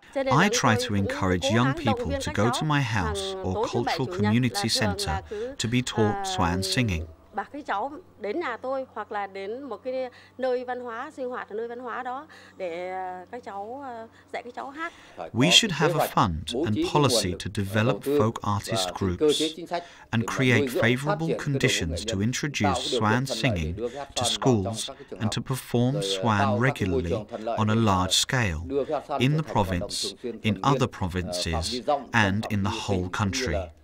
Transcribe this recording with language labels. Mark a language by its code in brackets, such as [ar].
[en] I try to encourage young people to go to my house or cultural community center to be taught Xoan singing. [vi] Đến nhà tôi hoặc là đến một cái nơi văn hóa sinh hoạt ở nơi văn hóa đó để các cháu dạy các cháu hát. [en] We should have a fund and policy to develop folk artist groups and create favorable conditions to introduce Xoan singing to schools and to perform Xoan regularly on a large scale in the province, in other provinces, and in the whole country.